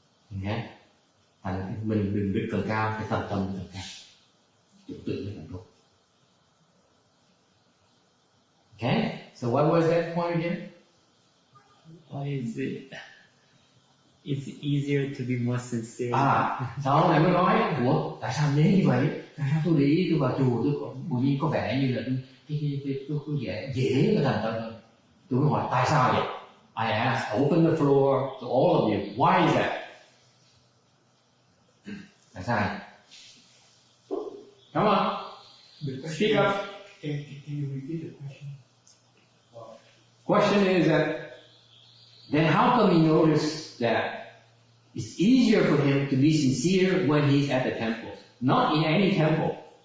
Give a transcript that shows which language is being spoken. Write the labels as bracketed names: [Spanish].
[Vietnamese] Nghe, thành mình định lực càng cao, cái thành tâm càng cao, tưởng tượng nó càng tốt. [English] Okay. So what was that point again? Why is it? It's easier to be more sincere. [Vietnamese] Sau này mới nói, ủa, tại sao đến như vậy? Tại sao tôi để ý tôi vào chùa tôi còn nhiên có vẻ như là tôi dễ cái thành tâm hơn. Tôi mới hỏi tại sao vậy? [English] I asked, open the floor to all of you. Why is that? [Vietnamese] Tại sao? [English] Come on, speak up. Can you repeat the question? Question is that, then how come he noticed that it's easier for him to be sincere when he's at the temple, not in any temple?